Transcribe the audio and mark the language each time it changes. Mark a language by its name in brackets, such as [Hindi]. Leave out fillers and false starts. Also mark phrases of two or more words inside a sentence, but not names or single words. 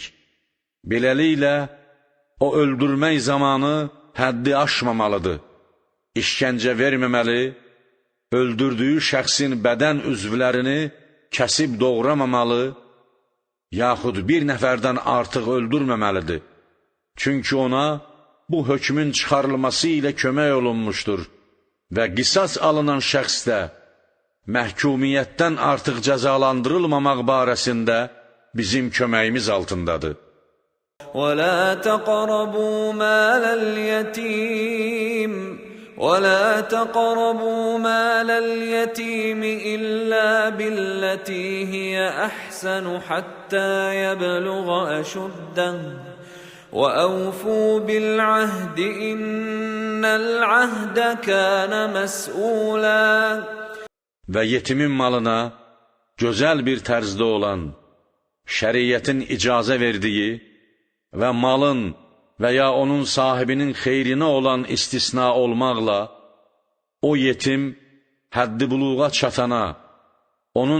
[Azerbaijani] Beləliklə, o öldürmək zamanı həddi aşmamalıdır, işgəncə verməməli, öldürdüyü şəxsin bədən üzvlərini kəsib doğramamalı, yaxud bir nəfərdən artıq öldürməməlidir. Çünki ona bu hökmün çıxarılması ilə kömək olunmuşdur və qisas alınan şəxs də məhkumiyyətdən artıq cəzalandırılmamaq barəsində bizim köməyimiz altındadır. [Arabic] ولا تقربوا مال اليتيم إلا بالتي هي أحسن حتى يبلغ أشده وأوفوا بالعهد إن العهد كان مسؤولا. [Azerbaijani] Və yetimin malına gözəl bir tərzdə olan, şəriətin icazə verdiyi və malın və ya onun sahibinin xeyrinə olan istisna olmaqla, o yetim həddi buluğa çatana, onun